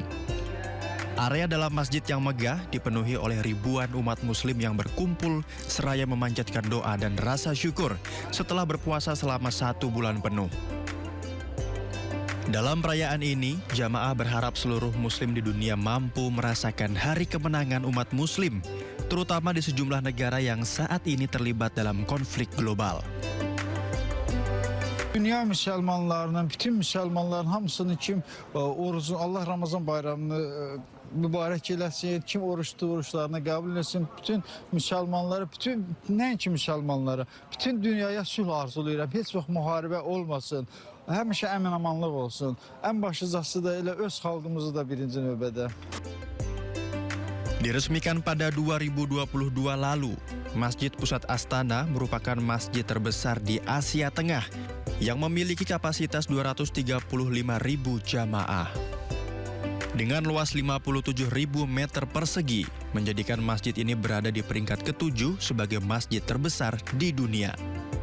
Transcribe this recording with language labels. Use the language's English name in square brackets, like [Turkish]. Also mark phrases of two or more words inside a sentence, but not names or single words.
[Indonesian] Area dalam masjid yang megah dipenuhi oleh ribuan umat Muslim yang berkumpul seraya memanjatkan doa dan rasa syukur setelah berpuasa selama 1 bulan penuh. Dalam perayaan ini, jamaah berharap seluruh Muslim di dunia mampu merasakan hari kemenangan umat Muslim, terutama di sejumlah negara yang saat ini terlibat dalam konflik global. [Azerbaijani] Dünya Müslümanlarının, bütün Müslümanların hamısını kim orucun, Allah Ramazan bayramını mübarek eylesin, kim oruçlu oruçlarını kabul etsin, bütün Müslümanları, bütün nəinki Müslümanları, bütün dünyaya sülh arzulayıram, heç vaxt müharibə olmasın. Həmişə əmin-amanlıq olsun. Ən başlıcası da elə öz xalqımızı da birinci növbədə. [Indonesian] Diresmikan pada 2022 lalu, Masjid Pusat Astana merupakan masjid terbesar di Asia Tengah yang memiliki kapasitas 235.000 jamaah. Dengan luas 57.000 meter persegi, menjadikan masjid ini berada di peringkat ke-7 sebagai masjid terbesar di dunia.